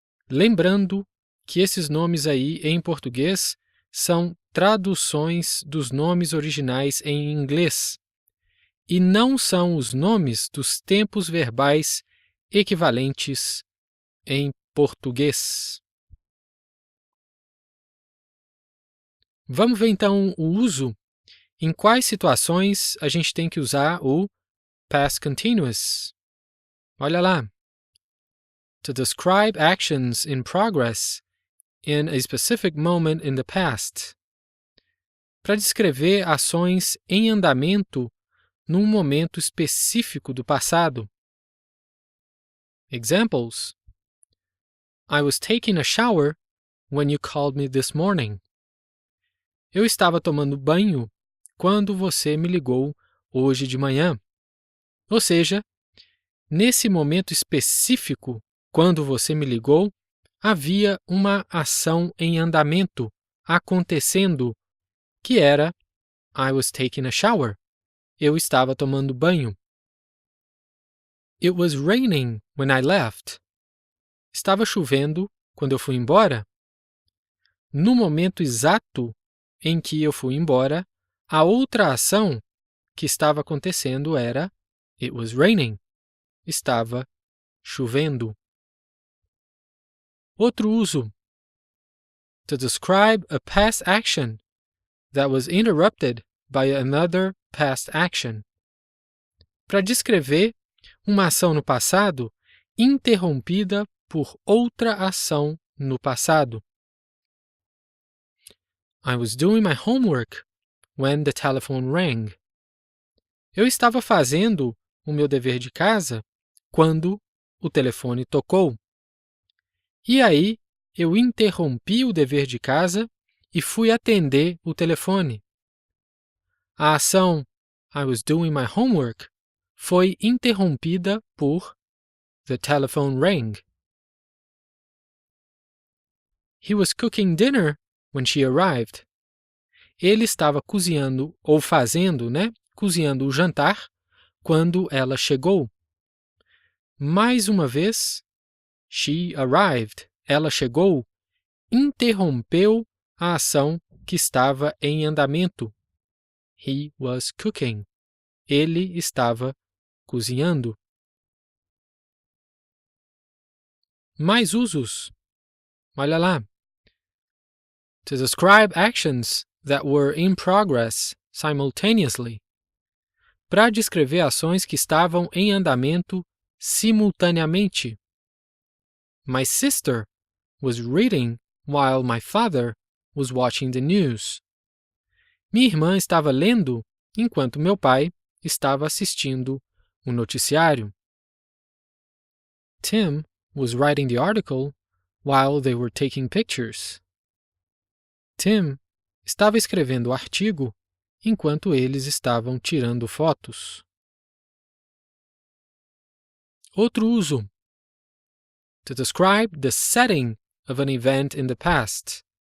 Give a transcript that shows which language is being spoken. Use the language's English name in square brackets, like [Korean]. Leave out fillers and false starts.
[Portuguese] Lembrando que esses nomes aí em português são traduções dos nomes originais em inglês e não são os nomes dos tempos verbais equivalentes em português. Vamos ver então o uso. Em quais situações a gente tem que usar o past continuous? Olha lá. [English] To describe actions in progress in a specific moment in the past. [Portuguese] Para descrever ações em andamento num momento específico do passado. [English] Examples. I was taking a shower when you called me this morning. [Portuguese] Eu estava tomando banho quando você me ligou hoje de manhã. Ou seja, nesse momento específico, quando você me ligou, havia uma ação em andamento, acontecendo, que era [English] I was taking a shower. [Portuguese] Eu estava tomando banho. [English] It was raining when I left. [Portuguese] Estava chovendo quando eu fui embora. No momento exato em que eu fui embora, a outra ação que estava acontecendo era [English] It was raining. [Portuguese] Estava chovendo. Outro uso. [English] To describe a past action that was interrupted by another past action. [Portuguese] Para descrever uma ação no passado interrompida por outra ação no passado. [English] I was doing my homework when the telephone rang. [Portuguese] Eu estava fazendo o meu dever de casa quando o telefone tocou. E aí, eu interrompi o dever de casa e fui atender o telefone. A ação [English] I was doing my homework [Portuguese] foi interrompida por [English] the telephone rang. He was cooking dinner when she arrived. [Portuguese] Ele estava cozinhando ou fazendo, cozinhando o jantar quando ela chegou. Mais uma vez, [English] she arrived. [Portuguese] Ela chegou, interrompeu a ação que estava em andamento. [English] He was cooking. [Portuguese] Ele estava cozinhando. Mais usos. Olha lá. [English] To describe actions that were in progress simultaneously. [Portuguese] Para descrever ações que estavam em andamento simultaneamente. [English] My sister was reading while my father was watching the news. [Portuguese] Minha irmã estava lendo enquanto meu pai estava assistindo o noticiário. [English] Tim was writing the article while they were taking pictures. [Portuguese] Tim estava escrevendo o artigo enquanto eles estavam tirando fotos. Outro uso. [English] To describe the setting of an event in the past.